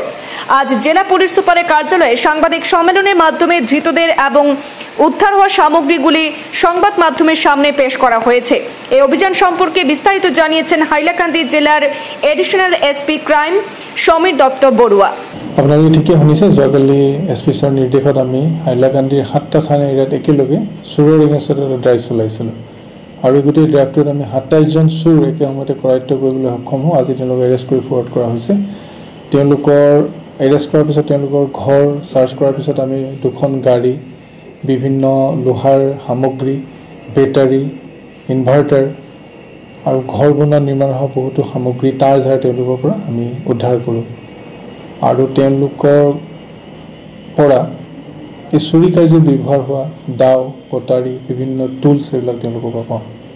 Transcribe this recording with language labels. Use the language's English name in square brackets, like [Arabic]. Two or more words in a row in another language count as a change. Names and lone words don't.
[Bangla] আজ জেলা পুলিশ সুপারের কার্যালয়ে সাংবাদিক সম্মেলনের মাধ্যমে ধৃতদের এবং উদ্ধার হওয়া সামগ্রীগুলি সংবাদ মাধ্যমের সামনে পেশ করা হয়েছে। এই অভিযান সম্পর্কে বিস্তারিত জানিয়েছেন হাইলাকান্দি জেলার [English] Additional SP Crime [Bangla] সমীর দত্ত বড়ুয়া। [Assamese] আপোনালোকে ঠিকে শুনিছে, যোৱাকালি এছপি ছাৰৰ নিৰ্দেশত আমি হাইলাকান্দিৰ 7টা থানা এৰিয়াত একেলগে চোৰৰ এগেইনষ্টত এটা ড্ৰাইভ চলাইছিলোঁ আৰু এই গোটেই ড্ৰাইভটোত আমি 27জন চোৰ একে সময়তে কৰায়ত্ব কৰিবলৈ সক্ষম হওঁ। আজি তেওঁলোকক এৰেষ্ট কৰি ফৰৱাৰ্ড কৰা হৈছে। তেওঁলোকৰ এৰেষ্ট কৰাৰ পিছত তেওঁলোকৰ ঘৰ চাৰ্চ কৰাৰ পিছত আমি 2খন গাড়ী, বিভিন্ন লোহাৰ সামগ্ৰী, বেটাৰী, ইনভাৰ্টাৰ আৰু ঘৰ বনোৱা নিৰ্মাণ হোৱা বহুতো সামগ্ৰী, তাৰ ঝাৰ তেওঁলোকৰ পৰা আমি উদ্ধাৰ কৰোঁ আৰু তেওঁলোকৰ পৰা এই চুৰি কাৰ্যত ব্যৱহাৰ হোৱা দাও, কটাৰী, বিভিন্ন টুলছ এইবিলাক তেওঁলোকৰ পৰা পাওঁ।